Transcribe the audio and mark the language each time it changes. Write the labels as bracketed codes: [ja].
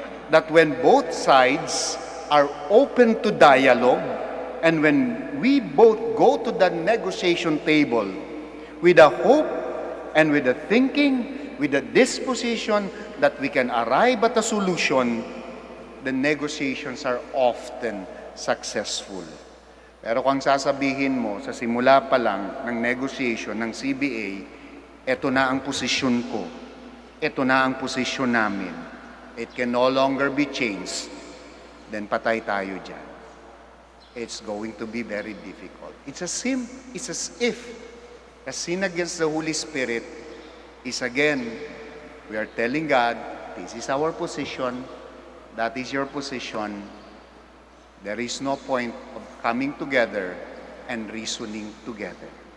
[en] That when both sides are open to dialogue, and when we both go to the negotiation table with a hope and with a thinking, with a disposition that we can arrive at a solution, the negotiations are often successful. [tl] Pero kung sasabihin mo sa simula pa lang ng negotiation ng CBA, eto na ang posisyon ko, eto na ang posisyon namin, [en] it can no longer be changed, then [tl] patay tayo dyan. [en] It's going to be very difficult. It's as if a sin against the Holy Spirit is again, we are telling God, this is our position, that is your position. There is no point of coming together and reasoning together.